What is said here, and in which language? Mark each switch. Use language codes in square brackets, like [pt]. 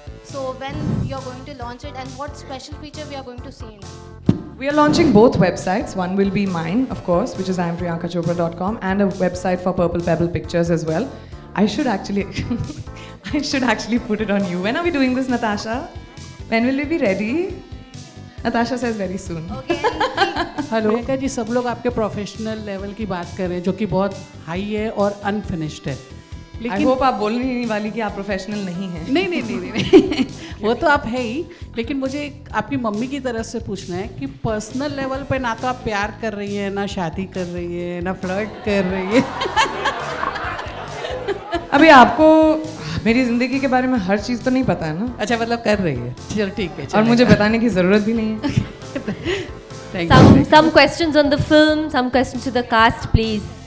[en] So when you are going to launch it, and what special feature we are going to see in it? We are launching both websites. One will be mine, of course, which is IamPriyankaChopra.com, and a website for Purple Pebble Pictures as well. I should actually, I should actually put it on you. When are we doing this, Natasha? When will we be ready? Natasha says very soon. Okay. [hi] Hello Priyanka ji, सब लोग आपके professional level की बात कर रहे हैं जो कि बहुत हाई है और अनफिनिश्ड है. I hope आप बोलने नहीं वाली कि आप प्रोफेशनल नहीं हैं. नहीं वो तो आप है ही, लेकिन मुझे आपकी मम्मी की तरफ से पूछना है कि पर्सनल लेवल पे ना तो आप प्यार कर रही हैं, ना शादी कर रही है, ना फ्लर्ट कर रही है. अभी आपको मेरी ज़िंदगी के बारे में हर चीज़ तो नहीं पता है ना. अच्छा, मतलब कर रही है. चलो ठीक है. और मुझे बताने की ज़रूरत भी नहीं है. [en] Some questions on the film, some questions to the cast, please.